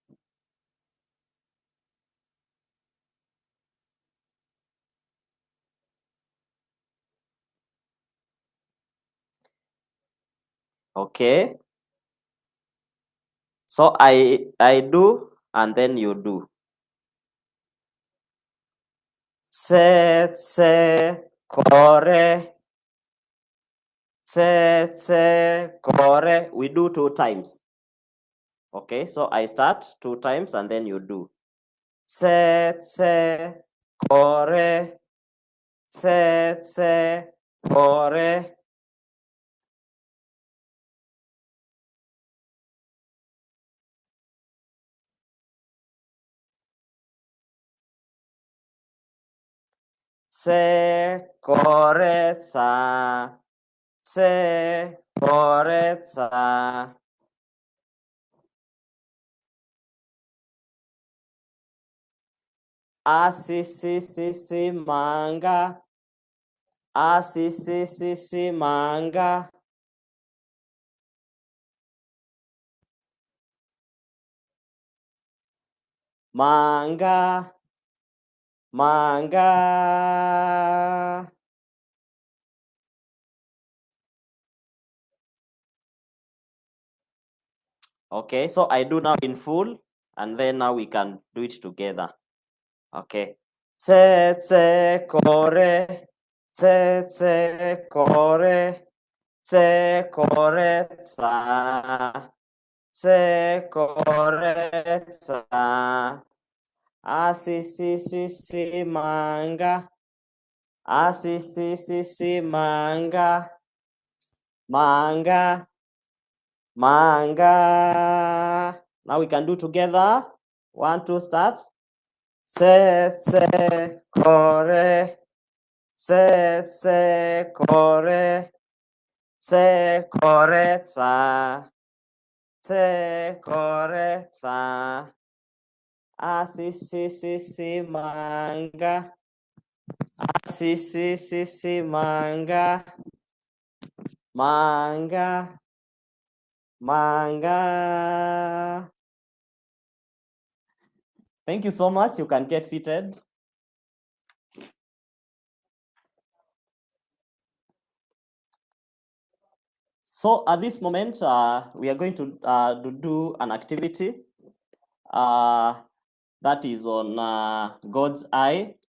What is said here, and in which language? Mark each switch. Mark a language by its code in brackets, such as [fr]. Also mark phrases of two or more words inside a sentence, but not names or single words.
[en] Okay. So I do, and then you do. Se kore. Se kore. We do 2 times. Okay, so I start 2 times and then you do. Se kore. Se kore. Se kore sa. Se kore sa. Si manga. Si manga. Manga. Manga. Okay, so I do now in full, and then now we can do it together. Okay. Se kore. Se kore. Se kore sa. Se kore sa. Si manga. Si manga. Manga. Manga. Now we can do together. 1, 2, start. Se kore. Se kore. Se kore sa. Se kore sa. Si manga. Si manga. Manga. Manga. Thank you so much. You can get seated. So at this moment, we are going to do an activity that is on God's eye.